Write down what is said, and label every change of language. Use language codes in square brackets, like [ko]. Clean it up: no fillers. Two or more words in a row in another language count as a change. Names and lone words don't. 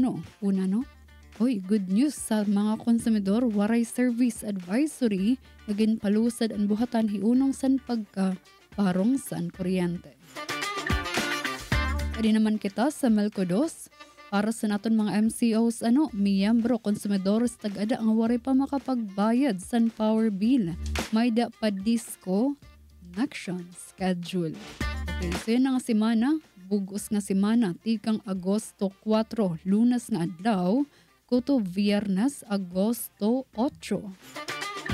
[war] Una, Hoy, [en] good news [war] sa mga konsumidor, waray [en] service advisory [war] naging palusad ang buhatan hiunong san pagkaparong san kuryente. Kadi naman kita sa Melco 2 para sa naton mga MCOs miyembro konsumidores tag-ada ang waray pa makapagbayad san [en] power bill. [war] May da pa [en] disco action schedule. Okay, so [war] yun nga semana, bugos nga semana, tikang Agosto 4, Lunes nga adlaw, kuto Viernes, Agosto 8.